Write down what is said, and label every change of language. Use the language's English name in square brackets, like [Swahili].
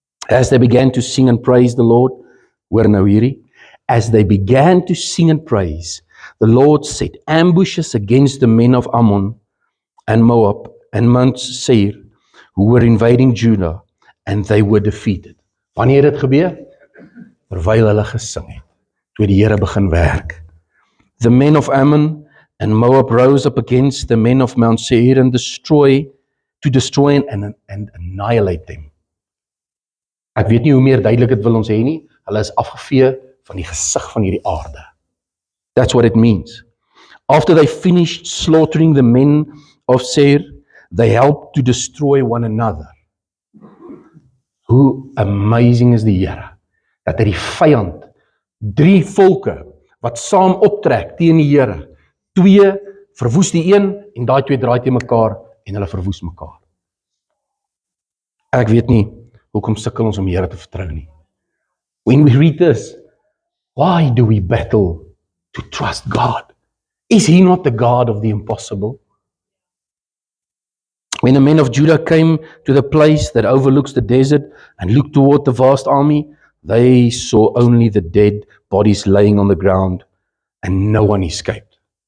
[English] As they began to sing and praise the Lord, [Afrikaans] hoor nou hierdie, [English] as they began to sing and praise, the Lord set ambushes against the men of Ammon and Moab and Mount Seir, who were invading Judah, and they were defeated. [Afrikaans] Wanneer het gebeur? Terwyl hulle gesing het, toe die Here begin werk. [English] The men of Ammon and Moab rose up against the men of Mount Seir and destroy and annihilate them. [Afrikaans] Ek weet nie hoe meer duidelik dit wil ons hê nie, hulle is afgevee van die gesig van hierdie aarde. [English] That's what it means. After they finished slaughtering the men of Seir, they helped to destroy one another. [Afrikaans] Hoe amazing is die Here, dat hy die vyand, 3 volke, wat saam optrek teen die Here, 2 verwoes die een, en daai 2 draai teen mekaar, en hulle verwoes mekaar. Ek weet nie, hoekom sukkel ons om die Here te vertrou nie. [English] When we read this, why do we battle to trust God? Is He not the God of the impossible? When the men of Judah came to the place that overlooks the desert and looked toward the vast army, they saw only the dead bodies laying on the ground, and no one escaped.